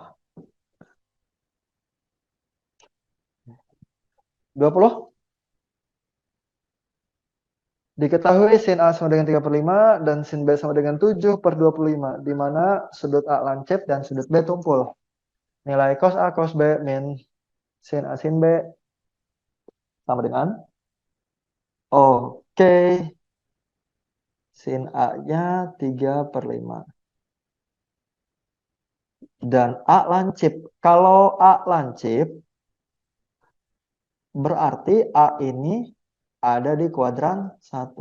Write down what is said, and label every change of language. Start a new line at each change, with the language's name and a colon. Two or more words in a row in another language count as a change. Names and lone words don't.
Indonesian: 20. Diketahui sin A sama dengan 3/5 dan sin B sama dengan 7/25, di mana sudut A lancip dan sudut B tumpul. Nilai cos A cos B min sin A sin B sama dengan, oke, sin A-nya 3/5. Dan A lancip. Kalau A lancip, berarti A ini ada di kuadran 1.